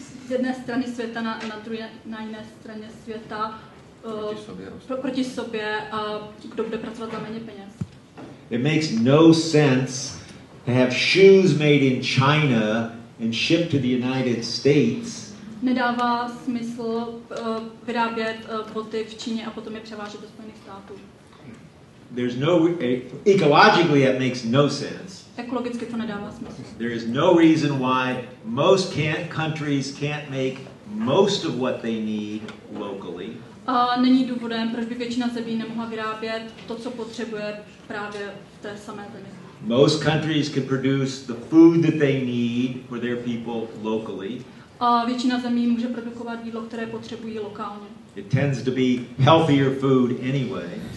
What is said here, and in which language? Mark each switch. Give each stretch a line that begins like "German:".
Czech: z jedné strany světa na jiné straně světa proti sobě a kdo bude pracovat za méně peněz.
English: It makes no sense to have shoes made in China and shipped to the United States.
Czech: Nedává smysl vyrábět boty v Číně a potom je převážet do Spojených států.
English: There's no ecologically that makes no sense.
Czech: Ekologicky to nedává smysl.
English: There is no reason why most countries can't make most of what they need locally.
Czech: A není důvodem, proč by většina zemí nemohla vyrábět to, co potřebuje právě v té samé zemi.
English: Most countries can produce the food that they need for their people locally.
Czech: A většina zemí může produkovat jídlo, které potřebují lokálně.
English: It tends to be healthier food anyway.